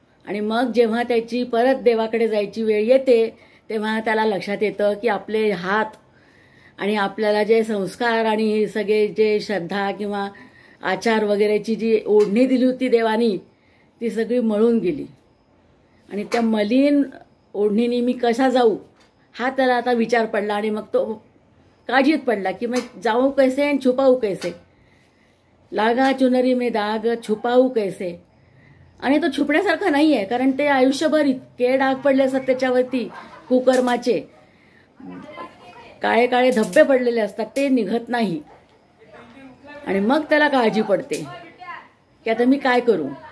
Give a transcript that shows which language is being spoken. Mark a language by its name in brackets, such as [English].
[Marathi] आणि मग जेव्हा त्याची परत देवाकडे जायची वेळ येते तेव्हा त्याला लक्षात येतं की आपले हात आणि आपल्याला जे संस्कार आणि सगळे जे श्रद्धा किंवा आचार वगैरेची जी ओढणी दिली होती देवानी ती सगळी मळून गेली. आणि त्या मलिन ओढणीने मी कसा जाऊ हा त्याला आता विचार पडला. आणि मग तो काळजीत पडला की मग [Hindi] जाऊ कैसे [Marathi] आणि [Hindi] छुपाऊ कैसे. लागा चुनरी में दाग छुपाऊ कैसे. [Marathi] आणि तो छुपण्यासारखा नाही आहे, कारण ते आयुष्यभर इतके डाग पडले असतात त्याच्यावरती कुकर्माचे, काळे काळे धब्बे पडलेले असतात, ते निघत नाही. आणि मग त्याला काळजी पडते की आता मी काय करू.